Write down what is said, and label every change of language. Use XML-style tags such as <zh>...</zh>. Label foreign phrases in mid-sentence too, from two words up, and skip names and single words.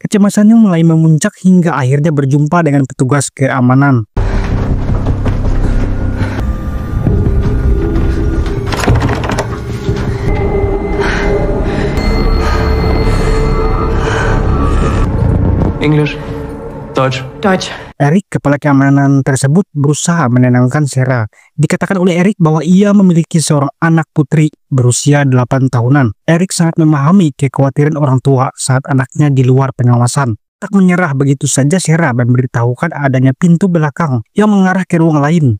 <id>Kecemasannya mulai memuncak hingga akhirnya berjumpa dengan petugas keamanan.</id> <en>English,</en> <de>Deutsch. Deutsch.</de> <id>Eric, kepala keamanan tersebut, berusaha menenangkan Sarah. Dikatakan oleh Eric bahwa ia memiliki seorang anak putri berusia 8 tahunan. Eric sangat memahami kekhawatiran orang tua saat anaknya di luar pengawasan. Tak menyerah begitu saja, Sarah memberitahukan adanya pintu belakang yang mengarah ke ruang lain.</id>